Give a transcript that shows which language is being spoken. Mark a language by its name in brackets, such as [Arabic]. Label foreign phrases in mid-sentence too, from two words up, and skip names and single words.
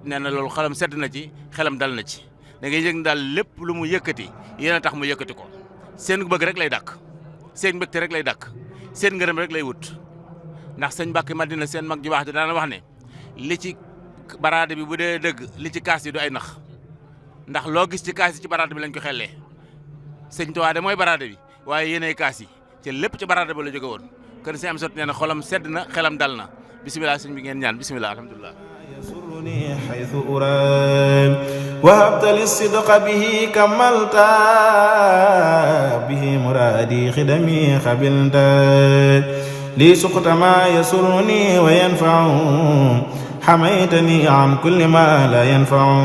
[Wolof] nee na loolu xelam sedd na ci xelam dal na ci da ngay yëg daal lépp lu mu yëkkati yéen a tax mu yëkkati ko seen bëgg rek lay dàkk seen mbégte rek lay dàkk seen ngërëm rek lay wut ndax sëñ Mbàkke Madina seen mag ju baax di daana wax ne li ci baraade bi bu dee dëgg li ci kaas yi du ay nax ndax loo gis ci kaas yi ci baraade bi lañ ko xellee sëñ Tuubaa de mooy baraade bi waaye yéenay kaas yi ci lépp ci baraade ba la jóge woon kon sëñ Amsatu nee na xolam sedd na xelam dal na bisimilah sëñ bi ngeen ñaan [Arabic] بسم الله الحمد لله يسرني حيث أرام وهبت لي الصدق به كملت به مرادي خدمي خبلت لي سقط ما يسرني وينفع حميتني عن كل ما لا ينفع